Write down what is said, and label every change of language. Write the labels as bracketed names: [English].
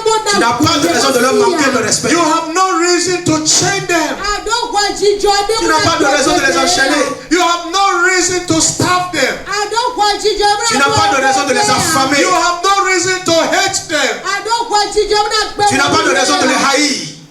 [French] Tu n'as pas de raison de leur manquer de respect. [English] You have no reason to chain them. [French] Tu n'as pas de raison de les enchaîner. [English] You have no reason to starve them. [French] Tu n'as pas de raison de les affamer. [English] You have no reason to hate them. [French] Tu n'as pas de raison de les haïr.